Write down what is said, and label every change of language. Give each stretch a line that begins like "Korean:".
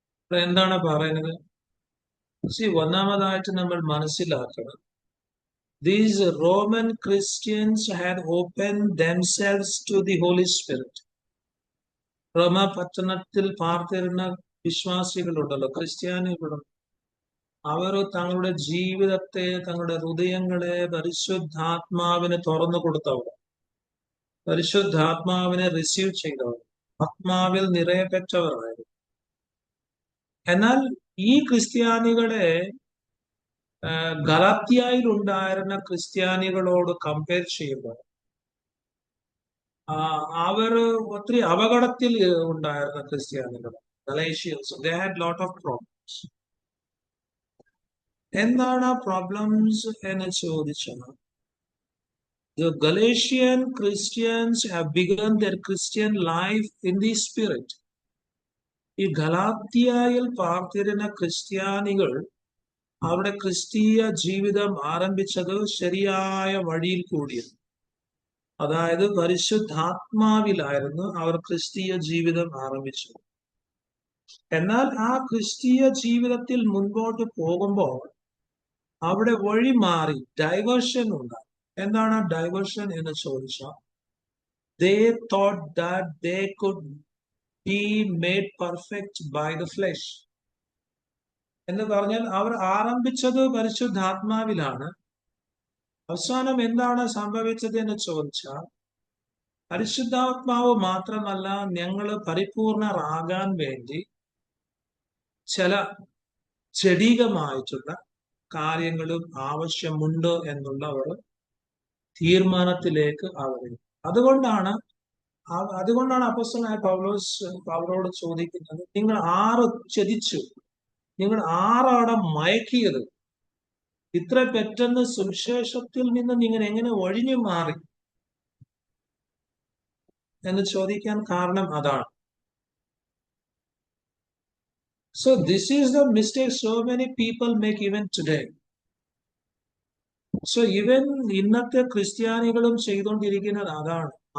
Malayalam: എന്താണ് പറയുന്നത്? ഒന്നാമതായിട്ട് നമ്മൾ മനസ്സിലാക്കണം,
English: these Roman Christians had opened themselves to the Holy Spirit.
Malayalam: റോമ പട്ടണത്തിൽ പാർത്തിരുന്ന വിശ്വാസികളുണ്ടല്ലോ, ക്രിസ്ത്യാനികളുണ്ട്, അവർ തങ്ങളുടെ ജീവിതത്തെ, തങ്ങളുടെ ഹൃദയങ്ങളെ പരിശുദ്ധാത്മാവിന് തുറന്നു കൊടുത്തവർ. പരിശുദ്ധാത്മാവിനെ റിസീവ് ചെയ്തവർ, ആത്മാവിൽ നിറയപ്പെട്ടവരായിരുന്നു. എന്നാൽ ഈ ക്രിസ്ത്യാനികളെ ഗലാത്യയിൽ ഉണ്ടായിരുന്ന ക്രിസ്ത്യാനികളോട് കമ്പയർ ചെയ്യുമ്പോൾ അവർ ഒത്തിരി അപകടത്തിൽ ഉണ്ടായിരുന്ന ക്രിസ്ത്യാനികൾ, Galatians,
English: they had lot of problems.
Malayalam: എന്താണ് ആ പ്രോബ്ലംസ് എന്ന് ചോദിച്ചാൽ,
English: the Galatian Christians have begun their Christian life in the spirit.
Malayalam: ഈ ഗലാത്യയിൽ പാർത്തിരുന്ന ക്രിസ്ത്യാനികൾ അവരുടെ ക്രിസ്തീയ ജീവിതം ആരംഭിച്ചത് ശരിയായ വഴിയിൽ കൂടിയാണ്. അതായത് പരിശുദ്ധാത്മാവിലായിരുന്നു അവർ ക്രിസ്തീയ ജീവിതം ആരംഭിച്ചത്. എന്നാൽ ആ ക്രിസ്തീയ ജീവിതത്തിൽ മുൻപോട്ട് പോകുമ്പോൾ അവിടെ വഴി മാറി ഡൈവേർഷൻ ഉണ്ടായി. എന്താണ് ഡൈവേർഷൻ എന്ന് ചോദിച്ചാൽ,
English: they thought that they could be made perfect by the flesh.
Malayalam: എന്ന് പറഞ്ഞാൽ അവർ ആരംഭിച്ചത് പരിശുദ്ധാത്മാവിലാണ്. അവസാനം എന്താണ് സംഭവിച്ചത് എന്ന് ചോദിച്ചാൽ, പരിശുദ്ധാത്മാവ് മാത്രമല്ല, ഞങ്ങൾ പരിപൂർണരാകാൻ വേണ്ടി ചില ജഡികമായിട്ടുള്ള കാര്യങ്ങളും ആവശ്യമുണ്ട് എന്നുള്ള ഒരു തീരുമാനത്തിലേക്ക് അവർ. അതുകൊണ്ടാണ് അപ്പോസ്തലനായ പൗലോസ് അവരോട് ചോദിക്കുന്നത്, നിങ്ങൾ ആറ് ചതിച്ചു, നിങ്ങൾ ആറാടെ മയക്കിയത്, ഇത്ര പെട്ടെന്ന് സുവിശേഷത്തിൽ നിന്ന് നിങ്ങൾ എങ്ങനെ ഒഴിഞ്ഞു മാറി എന്ന് ചോദിക്കാൻ കാരണം അതാണ്.
English: So this is the mistake so many people make even today. So even
Malayalam: ഇന്നത്തെ ക്രിസ്ത്യാനികളും ചെയ്തുകൊണ്ടിരിക്കുന്നത് അതാണ്.